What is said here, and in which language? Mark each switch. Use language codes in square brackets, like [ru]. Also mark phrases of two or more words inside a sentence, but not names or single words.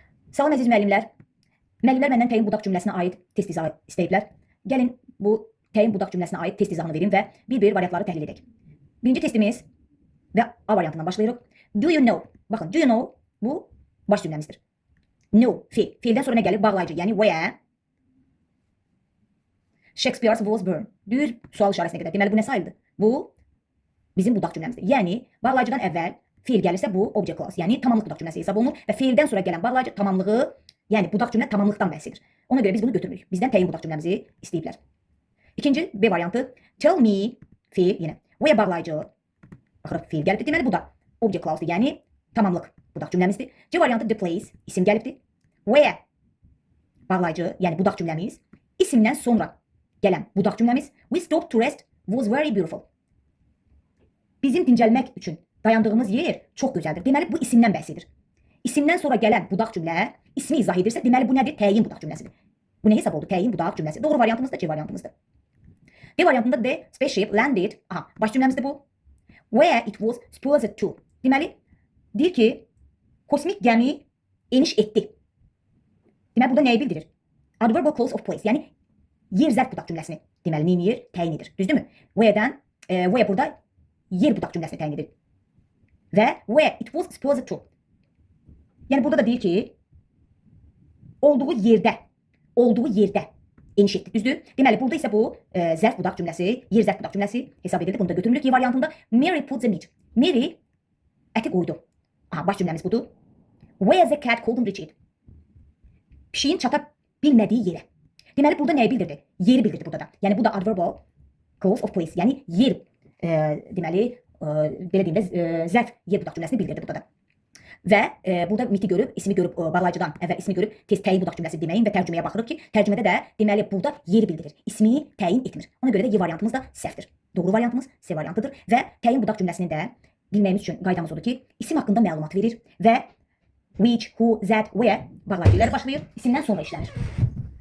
[az] Salam əziz müəllimlər. Müəllimlər məndən təyin budaq cümləsinə aid test izahı istəyiblər. Gəlin bu təyin budaq cümləsinə aid test izahını verim və bir-bir variantları təhlil edək. Birinci testimiz və A variantından başlayırıq. [en] Do you know? [az] Baxın, [en] do you know [az] bu baş cümləmizdir. Know, fiil. Fiildən sonra nə gəlir? Bağlayıcı, yəni [en] where Shakespeare was born. [az] Düz sual işarəsinə qədər. Deməli bu nə sayıldı? Bu bizim budaq cümləmizdir. Yəni bağlayıcıdan əvvəl fiil gəlirsə bu [en] object clause, [az] yəni tamamlıq budaq cümləsi hesab olunur və fiildən sonra gələn bağlayıcı tamamlığı, yəni budaq cümlə tamamlıqdan bəhs edir. Ona görə biz bunu götürmürük. Bizdən təyin budaq cümləmizi istəyiblər. İkinci B variantı. [en] Tell me, [az] fiil yenə. Where bağlayıcı. Baxırıq fiil gəlibdir. Deməli bu da [en] object clause- [az] dir, yəni tamamlıq budaq cümləmizdir. C variantı [en] the place, [az] isim gəlibdir. Where bağlayıcı, yəni budaq cümləmiz. İsimdən sonra gələn budaq cümləmiz. [en] We stopped to rest was very beautiful. [az] Bizim dincəlmək üçün dayandığımız yer çox gözəldir. Deməli bu isimdən bəhs edir. İsimdən sonra gələn budaq cümlə ismi izah edirsə, deməli bu nədir? Təyin budaq cümləsidir. Bu nə hesab oldu? Təyin budaq cümləsi. Doğru variantımız da C variantımızdır. D variantında [en] the spaceship landed. [az] Aha, baş cümləmizdir bu. [en] Where it was supposed to. [az] Deməli deyir ki, kosmik gəmi eniş etdi. Deməli burada nəyi bildirir? [en] Adverbial clause of place, [az] yəni yer zərf budaq cümləsini. Deməli neyin yer? Təyin edir. Düzdürmü? Where'dən where burada yer budaq cümləsini təyin edir. [en] Və where it was supposed to. [az] Yəni burada da deyir ki, olduğu yerdə eniş etdi. Düzdür? Deməli burada isə bu zərf budaq cümləsi, yer zərf budaq cümləsi hesab edildi. Bunu da götürmürük. Y variantında [en] Mary put the meat. [az] Mary əti qoydu. Aha, baş cümləmiz budur. [en] Where the cat couldn't reach it. [az] Pişiyin çata bilmədiyi yerə. Deməli burada nəyi bildirdi? Yeri bildirdi burada da. Yəni bu da [en] adverbial clause of place. [az] Yəni yer deməli belə deyim də zərf yer budaq cümləsini bildirdi burada da. Və burada miti görüb, ismi görüb bağlayıcıdan əvvəl ismi görüb tez təyin budaq cümləsi deməyin və tərcüməyə baxırıq ki, tərcümədə də deməli burada yeri bildirir. İsmini təyin etmir. Ona görə də Y variantımız da səhvdir. Doğru variantımız C variantıdır və təyin budaq cümləsini də bilməyimiz üçün qaydamız odur ki, isim haqqında məlumat verir və [en] which, who, that, where [az] bağlayıcı ilə başlayır, isimdən sonra işlənir.